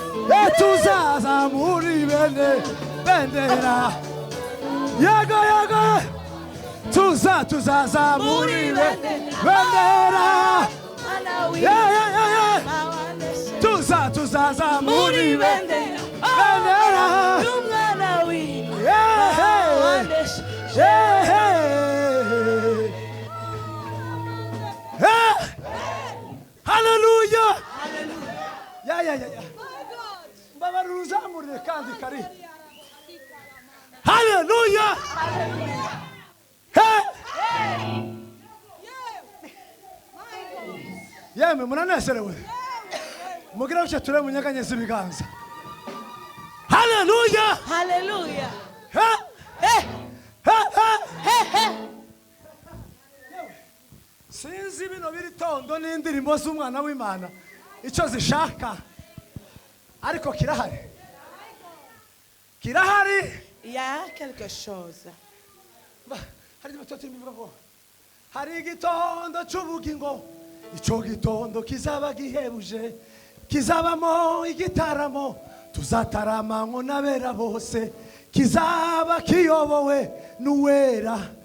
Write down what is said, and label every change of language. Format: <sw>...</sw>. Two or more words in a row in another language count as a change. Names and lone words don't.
<rw>Eh, tuzazamura ibendera. Bendera. Yego, yego. Tuza, tuzazamura ibendera. Yeah, yeah, yeah, yeah. Tuza, tuzazamura ibendera. Yeah, hey. Yeah, hey. Hey. Hallelujah. Yeah, yeah, yeah, yeah. Mbabarira uzamurire kandi kari. Hallelujah. Hey. Yemwe muranezerewe. Mugire gutya turebe munyeganyeze ibiganza. Hallelujah. Hallelujah. Hey. Hey. Hey, hey. Hey, hey. Sinzi bino biri tondo n'indirimbo z'umwana w'Imana icyo zishaka. Ariko kirahari. Kirahari.</rw> <fr>Il y a quelque chose.</fr> <rw>Ba, hari igihe tuba turimo bivuga ngo, hari igitondo cy'ubugingo. Icyo gitondo kizaba gihebuje. Kizabamo igitaramo. Tuzatarama ngo n'abera bose. Kizaba kiyobowe n'uwera.</rw>